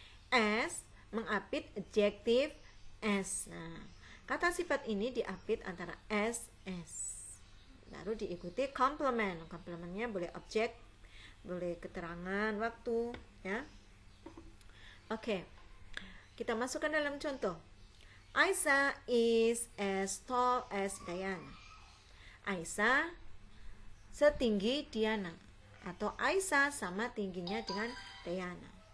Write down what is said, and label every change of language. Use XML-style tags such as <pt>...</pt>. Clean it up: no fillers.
<id>S mengapit adjektif S. Nah, kata sifat ini diapit antara S. Baru diikuti complement. Complementnya boleh objek, boleh keterangan waktu, ya. Oke. Kita masukkan dalam contoh.</id> <en>Aisyah is as tall as Diana.</en> <id>Aisyah setinggi Diana, atau Aisyah sama tingginya dengan Diana.</id>